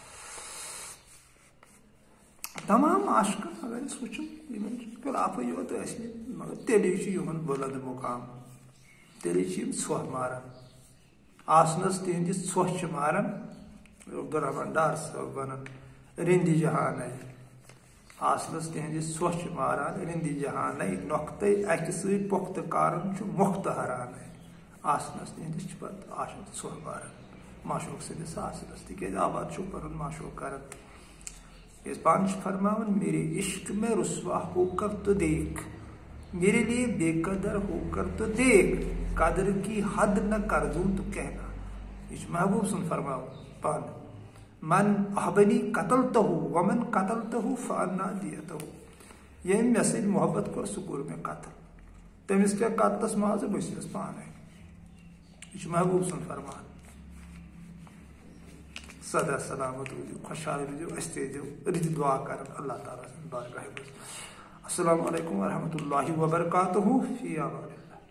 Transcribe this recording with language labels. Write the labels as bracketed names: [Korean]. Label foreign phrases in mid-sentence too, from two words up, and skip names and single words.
[Kashmiri] تمام عاشقن اگر اس وچھو یمن خلاف یوت مگر تیلی یمن بلند مقام تیلی ژھۄ ماران آسنس تہندس ژھۄ ماران عبدالرحمان ڈار صاحب ونان رندی جہانے آسنس تہندس ژھۄ ماران رندی جہانے نۄقطے اکہ سۭتۍ پۄختہ کارن مۄختہ حران آسنس تہندس پتہ آسن ژھۄ ماران معشوق سندس آسنس تکیاز آباد چھو پنن معشوق کران اس پان فرماون [Urdu] میرے عشق میں رسوا ہو کر تو دیکھ میرے لیے بے قدر ہو کر تو دیکھ قدر کی حد نہ کر دوں تو کہنا [Kashmiri] اس محبوب سن فرماؤ پان [Arabic] من احبنی قتلتہ ومن قتلتہ فانا دیتہ [Kashmiri] یہ مے سۭتۍ محبت کر سہ کوٚر مے قتل تمس کیا قتلس مازٕ بہٕ چھُس پانے یہ چھُ محبوب سن فرمان صدا سلامت روزو خوشحال روزو اس تہ دو رٕتۍ دعا کران اللہ تعالیٰ سٕنٛدِ بارگاہ منٛز [Arabic] السلام علیکم ورحمۃ اللہ وبرکاتہ فی امان اللہ.